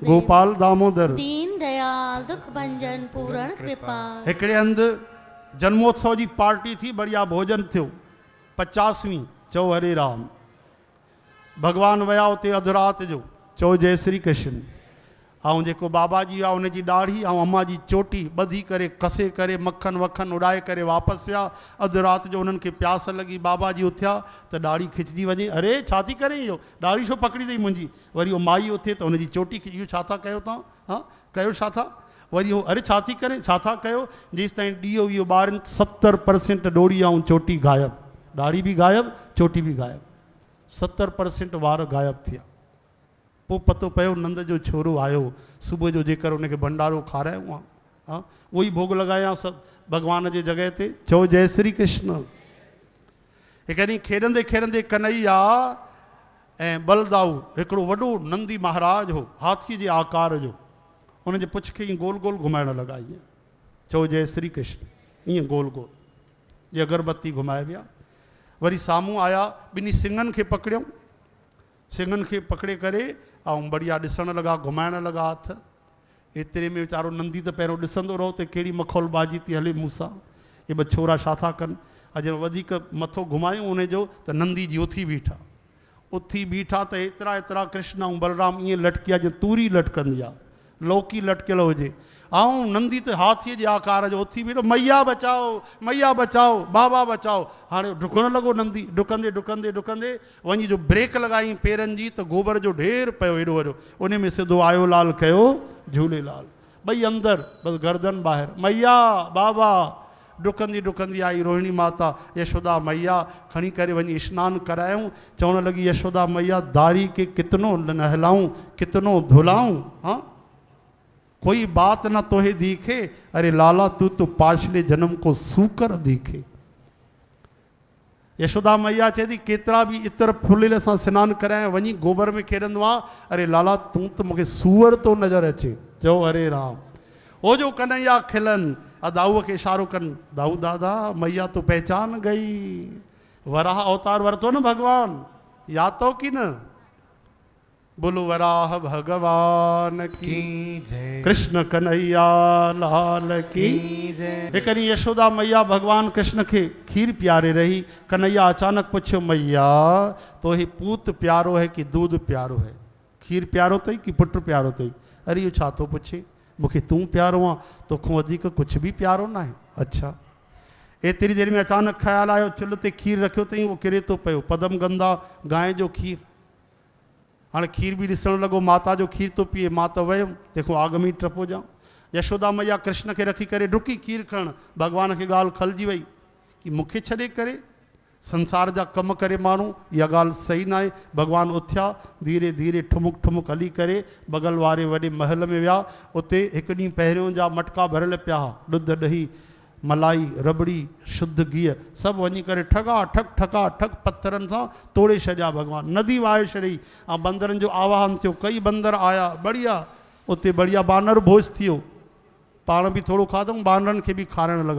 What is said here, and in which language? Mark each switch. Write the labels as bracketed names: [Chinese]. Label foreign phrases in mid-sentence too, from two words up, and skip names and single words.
[Hindi] गोपाल दामोदर। दीन दयाल दुख भंजन पूरण कृपा। [Sindhi] हिकिड़े हंधि जन्मोत्सव जी पार्टी थी, बढ़िया भोजन थियो, 50वीं। चओ हरे राम। भगवान विया उते अधु राति जो, चओ जय श्री कृष्ण। ऐं जेको बाबा जी आहे उनजी ॾाढ़ी ऐं अम्मा जी चोटी ॿधी करे, कसे करे, मक्खन वक्खन उॾाए करे वापसि विया। अधु राति जो उन्हनि खे प्यास लॻी, बाबा जी उथिया त ॾाढ़ी खिचजी वञे। अरे छा थी करे इहो, ॾाढ़ी छो पकड़ी अथई मुंहिंजी? वरी उहो माई उथे त उनजी चोटी खिची, इहो छा था कयो तव्हां? हा कयो छा था? वरी उहो अरे छा थी करे, छा था कयो? जेसि ताईं ॾीओ वीओ ॿारनि 70% ॾोड़ी ऐं चोटी गायब, ॾाढ़ी बि गायब, चोटी बि गायब, 70% वार गायब थिया। पोइ पतो पियो नंद जो छोरो आयो, सुबुह जो जेकर उनखे भंडारो खारायूं आहे, हा उहो ई भोग लॻायां सभु भॻवान जे जॻह ते। चओ जय श्री कृष्ण। हिकु ॾींहुं खेॾंदे खेॾंदे कन्हैया ऐं बलदाऊ, हिकिड़ो वॾो नंदी महाराज हो, हाथीअ जे आकार जो, उनजे पुछ खे ईअं गोल गोल घुमाइण लॻा ईअं। चओ जय श्री कृष्ण, ईअं गोल गोल, ये अगरबत्ती घुमाए विया। वरी साम्हूं आया, ॿिन्ही सिंगनि खे पकड़ियऊं, सिंगनि खे पकड़े करे ऐं बढ़िया ॾिसण लॻा, घुमाइण लॻा हथ। एतिरे में वीचारो नंदी त पहिरियों ॾिसंदो रहो त कहिड़ी मखौलबाजी थी हले मूंसां, इहे ॿ छोरा छा था कनि। अॼु वधीक मथो घुमायूं उनजो त नंदी जी उथी बीठा त एतिरा एतिरा कृष्ण ऐं बलराम ईअं लटकिया जीअं तूरी लटकंदी आहे, लौकी लटकियल हुजे। ऐं नंदी त हाथीअ जे आकार जो उथी बीठो, [Hindi] मैया बचाओ, बाबा बचाओ। [Sindhi] हाणे डुकण लॻो नंदी, डुकंदे डुकंदे डुकंदे वञी जो ब्रेक लॻाई पेरनि जी त गोबर जो ढेर पियो एॾो वॾो, उन में सिधो आयो लाल कयो झूलेलाल। ॿई अंदरि, बसि गर्दन ॿाहिरि। मैया बाबा, डुकंदी डुकंदी आई रोहिणी माता, यशोदा मैया खणी करे वञी सनानु करायूं। चवण लॻी यशोदा मैया, [Braj] दारी के कितनो नहलाऊं, कितनो धुलाऊं, हाँ कोई बात न तोहे दिखे, अरे लाला तू तो पाछले जन्म को सूकर दिखे। [Sindhi] यशोदा मैया चए थी केतिरा बि इतर फुलियल सां सनानु कराए वञी गोबर में खेॾंदो आहे, अरे लाला तूं त मूंखे सूअर तो नज़र अचे। चओ हरे राम। ओ जो कन्हैया खिलन दाऊअ खे इशारो कनि, [Braj] दाऊ दादा मैया तो पहचान गई, [Sindhi] वराह अवतार वरतो न भगवान, [Hindi] याद तो की न। बोलो वराह भगवान की जय, कृष्ण कन्हैया लाल की जय। [Sindhi] एक ॾींहुं यशोदा मैया भगवान कृष्ण के खीर प्यारे रही। कन्हैया अचानक पुछो [Braj] मैया तो ही पूत प्यारो है कि दूध प्यारो है, [Sindhi] खीर प्यारो अथई कि पुट प्यारो अथई। अरे इहो छा थो पुछे, मूंखे तूं प्यारो आहे, तोखां वधीक कुझु बि प्यारो न आहे। अच्छा, एतिरी देर में अचानक ख़्यालु आयो, चुल्ह ते खीर रखियो अथई, उहो किरे थो पियो, पदम गंदा गांइ जो खीर। हाणे खीर बि ॾिसणु लॻो माता जो खीर थो पीए, मां त वियुमि तंहिंखां आग में टपो जाऊं। यशोदा मैया कृष्ण खे रखी करे डुकी खीर खणणु, भॻवान खे ॻाल्हि खलिजी वई कि मूंखे छॾे करे संसार जा कम करे माण्हू, इहा ॻाल्हि सही न आहे। भॻवान उथिया, धीरे धीरे ठुमुक ठुमुक हली करे बगल वारे वॾे महल में विया। उते हिकु ॾींहुं पहिरियों जा मटका भरियल पिया, ॾुध ॾही मलाई रबड़ी शुद्ध गिह सभु वञी करे ठगा ठक पत्थरनि सां तोड़े छॾिया। भॻवान नदी वाहे छॾी ऐं बंदरनि जो आवाहन थियो, कई बंदर आया, बढ़िया उते बढ़िया बानर भोज थियो, पाण बि थोरो खाधऊं, बानरनि खे बि खाराइण लॻा।